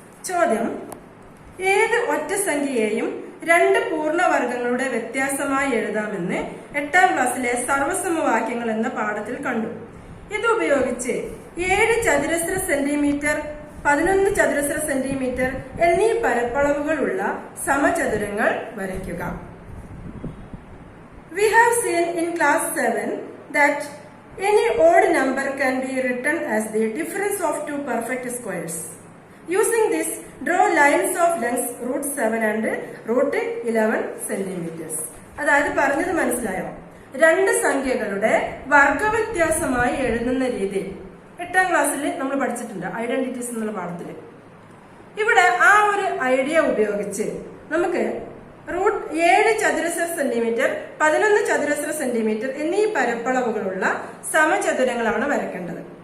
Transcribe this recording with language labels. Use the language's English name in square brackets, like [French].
[Malayalam] ചോദ്യം: ഏത് ഒറ്റ സംഖ്യയെയും 2 പൂർണ്ണവർഗങ്ങളുടെ വ്യത്യാസമായി എഴുതാമെന്ന് 8ാം ക്ലാസ്സിലെ സർവസമവാക്യങ്ങൾ എന്ന പാഠത്തിൽ കണ്ടു. ഇതുപയോഗിച്ച് 7 ചതുരശ്ര സെന്റിമീറ്റർ, 11 ചതുരശ്ര സെന്റിമീറ്റർ എന്നീ പരപ്പളവുകളുള്ള സമചതുരങ്ങൾ വരയ്ക്കുക. [English] We have seen in class 7 that any odd number can be written as the difference of two perfect squares. Using this, draw lines of lengths √7 and √11 centimeters. [Malayalam] അതായത് പറഞ്ഞത് മനസ്സിലായോ? 2 സംഖ്യകളുടെ വർഗവ്യത്യാസമായി എഴുതുന്ന രീതി 8ാം ക്ലാസ്സിൽ നമ്മൾ പഠിച്ചിട്ടുണ്ട്, ഐഡന്റിറ്റീസ് എന്നുള്ള പാഠത്തില്. ഇവിടെ ആ ഒരു ഐഡിയ ഉപയോഗിച്ച് നമുക്ക് 7 ചതുരശ്ര സെന്റിമീറ്റർ, 11 ചതുരശ്ര സെന്റിമീറ്റർ എന്നീ പരപ്പളവുകളുള്ള സമചതുരങ്ങളാണ് വരയ്ക്കേണ്ടത്.